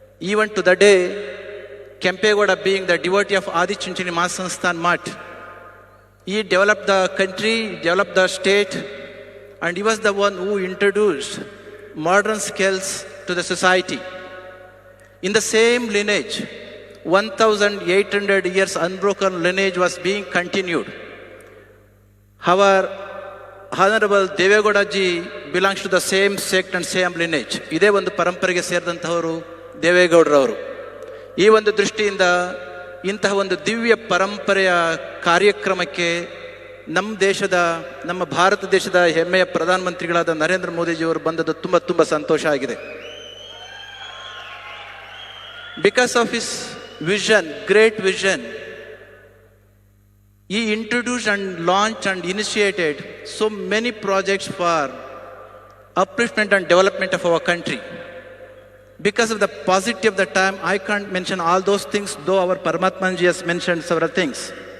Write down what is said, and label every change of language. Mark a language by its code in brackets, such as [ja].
[en] Even to the day, Kempegowda being the devotee of Adi Chunchani Mahasansthan Math, he developed the country, developed the state, and he was the one who introduced modern skills to the society. In the same lineage, 1,800 years unbroken lineage was being continued. Our Honorable Devegowda ji belongs to the same sect and same lineage. [kn] ಇದೇ ಒಂದು ಪರಂಪರೆಗೆ ಸೇರಿದಂತಹವರು ದೇವೇಗೌಡರವರು. ಈ ಒಂದು ದೃಷ್ಟಿಯಿಂದ ಇಂತಹ ಒಂದು ದಿವ್ಯ ಪರಂಪರೆಯ ಕಾರ್ಯಕ್ರಮಕ್ಕೆ ನಮ್ಮ ಭಾರತ ದೇಶದ ಹೆಮ್ಮೆಯ ಪ್ರಧಾನಮಂತ್ರಿಗಳಾದ ನರೇಂದ್ರ ಮೋದಿಜಿಯವರು ಬಂದದ್ದು ತುಂಬ ಸಂತೋಷ ಆಗಿದೆ. [en] Because of his vision, great vision, he introduced and launched and initiated so many projects for upliftment and development of our country. Because of the paucity of the time, I can't mention all those things, though our Paramatmanji has mentioned several things.